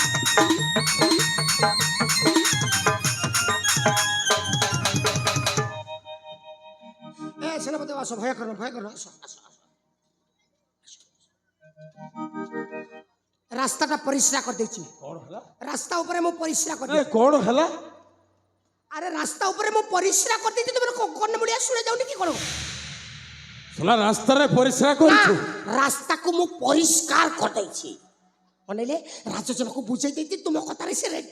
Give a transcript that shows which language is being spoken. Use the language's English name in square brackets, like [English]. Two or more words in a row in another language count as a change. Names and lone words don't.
[Bangla] সেনাপতি আসো, ভয় করো ভয় করো, আসো আসো আসো। [Odia] ରାସ୍ତାଟା ପରିଷ୍କାର କରିଦେଇଛି। କଣ ହେଲା ରାସ୍ତା ଉପରେ ମୁଁ ପରିସ୍ରା ଏ କରିଦେଇଛି। କଣ ହେଲା ଆରେ ରାସ୍ତା ଉପରେ ମୁଁ ପରିସ୍ରା କରିଦେଇଛି, ତୁମର କର୍ଣ୍ଣ ମୁଳିଆ ଶୁଣା ଯାଉନି କି କଣ? ଶୁଣା ରାସ୍ତାରେ ପରିସ୍ରା ନା, କରୁଛୁ ରାସ୍ତାକୁ ମୁଁ ପରିଷ୍କାର କରିଦେଇଛି। ଅନେଇଲେ ରାଜଜନକୁ ବୁଝେଇ ଦେଇଛି, ତୁମ କଥାରେ ସେ ରେଡି।